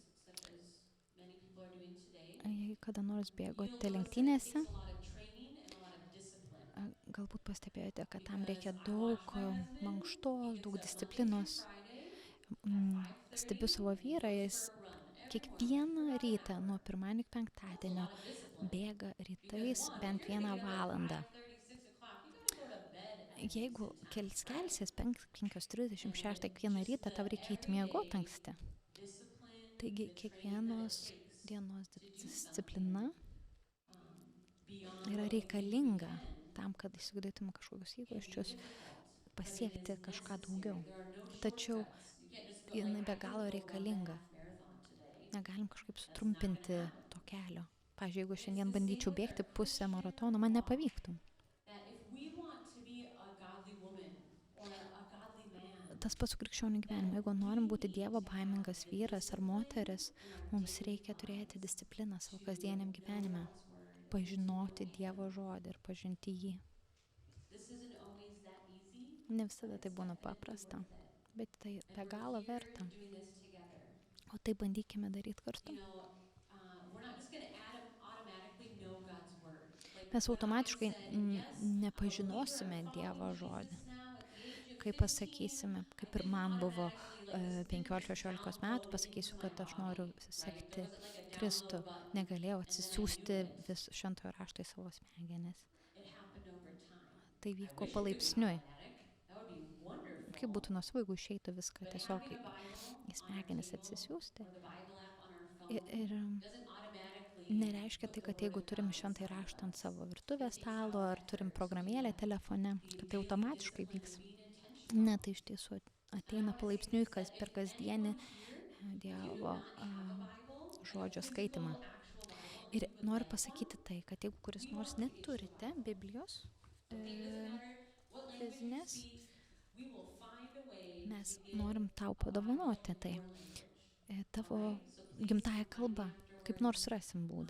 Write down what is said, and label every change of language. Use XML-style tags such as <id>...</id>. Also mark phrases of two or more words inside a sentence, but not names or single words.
<lt>Jei kada nors bėgote lenktynėse, galbūt pastebėjote, kad tam reikia daug mankštos, daug</lt> <en>Monday through</en> <lt>disciplinos.</lt> <en>Friday,</en> <lt>Stebiu</lt> <en>5:30,</en> <lt>savo</lt> <en>we</en> <lt>vyrą,</lt> <en>go</en> <lt>jis</lt> <en>for a run. Everyone,</en> <lt>kiekvieną</lt> <en>throughout an</en> <lt>rytą</lt> <en>hour.</en> <lt>nuo pirmadienio iki</lt> <en>That's a</en> <lt>penktadienio</lt> <en>lot of discipline.</en> <lt>bėga</lt> <en>Because</en> <lt>rytais</lt> <en>one, if</en> <lt>bent</lt> <en>you're gonna</en> <lt>vieną</lt> <en>get up at</en> <lt>valandą.</lt> <en>5:30, 6 o'clock, you gotta go to bed at a</en> <lt>Jeigu</lt> <en>decent time, right?</en> <lt>kelsies 5:30,</lt> <en>And</en> <lt>6 kiekvieną</lt> <en>just</en> <lt>rytą,</lt> <en>the</en> <lt>tau reikia eiti miegot</lt> <en>everyday</en> <lt>anksti.</lt> <en>discipline,</en> <lt>Taigi</lt> <en>the training that it</en> <lt>kiekvienos</lt> <en>takes</en> <lt>dienos</lt> <en>to do</en> <lt>disciplina</lt> <en>something beyond</en> <lt>yra</lt> <en>what we think we</en> <lt>reikalinga</lt> <en>can</en> <lt>tam, kad įsiugdytume kažkokius</lt> <en>can be</en> <lt>įgūsčius,</lt> <en>difficult, but it is</en> <lt>pasiekti kažką daugiau.</lt> <en>necessary. There are no</en> <lt>Tačiau</lt> <en>shortcuts. You can't just go</en> <lt>jinai</lt> <en>like,</en> <lt>be</lt> <en>I'm gonna</en> <lt>galo</lt> <en>go run the</en> <lt>reikalinga.</lt> <en>half marathon today.</en> <lt>Negalim kažkaip</lt> <en>That's not gonna</en> <lt>sutrumpinti</lt> <en>happen.</en> <lt>to kelio. Pavyzdžiui, jeigu</lt> <en>And it's</en> <lt>šiandien</lt> <en>the same</en> <lt>bandyčiau</lt> <en>with our</en> <lt>bėgti pusę</lt> <en>Christian</en> <lt>maratono, man</lt> <en>walk.</en> <lt>nepavyktų.</lt> <en>That if we want to be a godly woman or a godly man,</en> <lt>Tas pats su krikščionių gyvenimu. Jeigu norim būti Dievo baimingas vyras ar moteris, mums reikia turėti discipliną savo kasdieniam gyvenime, pažinoti Dievo žodį ir pažinti jį.</lt> <en>this isn't always that easy,</en> <lt>Ne visada tai būna paprasta, bet tai be galo verta.</lt> <en>doing this together.</en> <lt>O tai bandykime daryti kartu.</lt> <en>We're not just going to automatically know God's word. Like</en> <lt>Mes</lt> <en>when I</en> <lt>automatiškai</lt> <en>said, yes, I'm a</en> <lt>nepažinosime</lt> <en>believer, I'm</en> <lt>Dievo</lt> <en>following</en> <lt>žodį.</lt> <en>Jesus now at the age of</en> <lt>Kai</lt> <en>15,</en> <lt>pasakysime, kaip ir</lt> <en>I</en> <lt>man</lt> <en>didn't</en> <lt>buvo</lt> <en>automatically like spin this</en> <lt>15-16 metų,</lt> <en>download</en> <lt>pasakysiu,</lt> <en>into my</en> <lt>kad aš</lt> <en>body,</en> <lt>noriu</lt> <en>right?</en> <lt>sekti</lt> <en>There wasn't like a</en> <lt>Kristų.</lt> <en>download button</en> <lt>Negalėjau</lt> <en>and then I</en> <lt>atsisiųsti</lt> <en>knew it.</en> <lt>vis šventojo rašto į savo smegenis.</lt> <en>It happened over time.</en> <lt>Tai</lt> <en>I</en> <lt>vyko</lt> <en>wish it could be</en> <lt>palaipsniui.</lt> <en>automatic. That would be wonderful.</en> <lt>Kaip būtų nuostabu, jeigu išeitų viską</lt> <en>But</en> <lt>tiesiog</lt> <en>having</en> <lt>į</lt> <en>a Bible</en> <lt>į</lt> <en>on our</en> <lt>smegenis</lt> <en>table</en> <lt>atsisiųsti.</lt> <en>or the Bible app on our phone</en> <lt>Ir</lt> <en>doesn't automatically</en> <lt>nereiškia</lt> <en>put</en> <lt>tai,</lt> <en>the</en> <lt>kad</lt> <en>word</en> <lt>jeigu</lt> <en>of</en> <lt>turim</lt> <en>God</en> <lt>šventąjį</lt> <en>inside of</en> <lt>raštą ant</lt> <en>us.</en> <lt>savo virtuvės</lt> <en>It takes</en> <lt>stalo</lt> <en>out</en> <lt>ar turim</lt> <en>effort. So</en> <lt>programėlę telefone,</lt> <en>the</en> <lt>kad tai</lt> <en>daily</en> <lt>automatiškai</lt> <en>discipline</en> <lt>vyks.</lt> <en>of being intentional.</en> <lt>Ne, tai iš tiesų ateina palaipsniui, kas per kasdienį Dievo žodžio skaitimą. Ir noriu pasakyti tai, kad jeigu kuris nors neturite Biblijos fizinės, mes norim tau padovanoti tai tavo gimtąją kalbą, kaip nors rasim būdą.</lt>